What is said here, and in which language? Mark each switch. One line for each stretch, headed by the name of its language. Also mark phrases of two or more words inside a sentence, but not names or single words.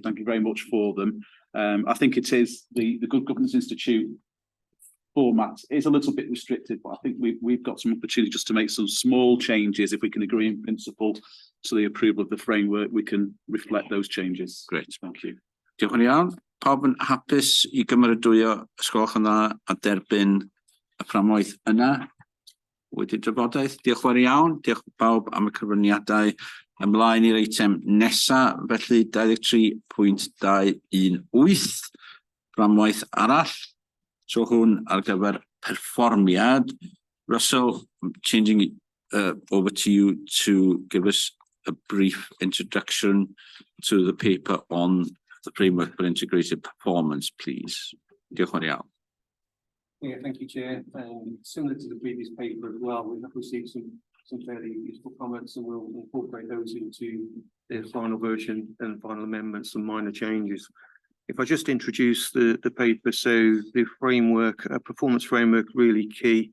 English: Thank you very much for them. I think it is the Good Governance Institute format is a little bit restricted, but I think we've got some opportunity just to make some small changes. If we can agree in principle to the approval of the framework, we can reflect those changes. Great, thank you.
Welsh: Diolch yn iawn. Pawb yn hapus I gymeradwyo ysgolch yna a derbyn y fframwaith yna wedi drafodaeth. Diolch yn iawn. Diolch pawb am y cyfraniadau. Ymlaen i'r eitem nesa, felly 23.218, fframwaith arall. So hwn ar gyfer perfformiad. Russell,
English: I'm changing over to you to give us a brief introduction to the paper on the framework for integrated performance, please.
Welsh: Diolch yn iawn.
English: Yeah, thank you, Chair. Similar to the previous paper as well, we have received some fairly useful comments, and we'll incorporate those into the final version and final amendments and minor changes. If I just introduce the paper, so the framework, performance framework, really key.